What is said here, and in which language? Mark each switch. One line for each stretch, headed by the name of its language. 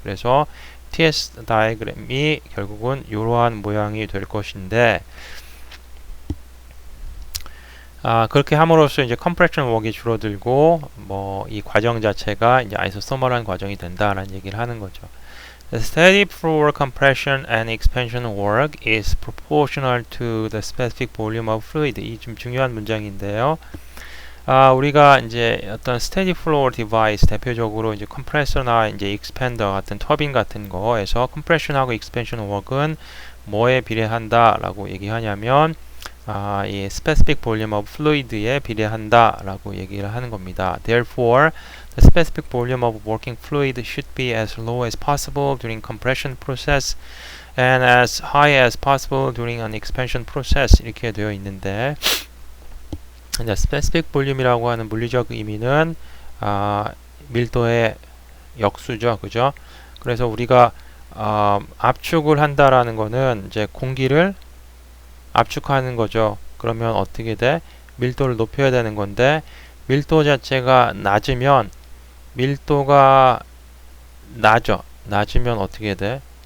Korean: 그래서 TS 다이어그램이 결국은 이러한 모양이 될 것인데, 그렇게 함으로써 이제 컴프레션 웍이 줄어들고, 뭐 이 과정 자체가 이제 아이소서멀한 과정이 된다라는 얘기를 하는 거죠.
English: The steady flow compression and expansion work is proportional to the specific volume of fluid.
Korean: 이 좀 중요한 문장인데요. 우리가 이제 어떤 steady flow device, 대표적으로 이제 컴프레서나 이제 익스펜더 같은 터빈 같은 거에서 컴프레션하고 expansion work은 뭐에 비례한다라고 얘기하냐면, 이 specific volume of fluid에 비례한다라고 얘기를 하는 겁니다.
English: Therefore, the specific volume of working fluid should be as low as possible during compression process and as high as possible during an expansion process
Korean: 이렇게 되어 있는데, specific volume이라고 하는 물리적 의미는 밀도의 역수죠. 그죠? 그래서 우리가 압축을 한다라는 거는 이제 공기를 압축하는 거죠. 그러면 어떻게 돼? 밀도를 높여야 되는 건데 밀도 자체가 낮으면 밀도가 낮으면 어떻게 돼?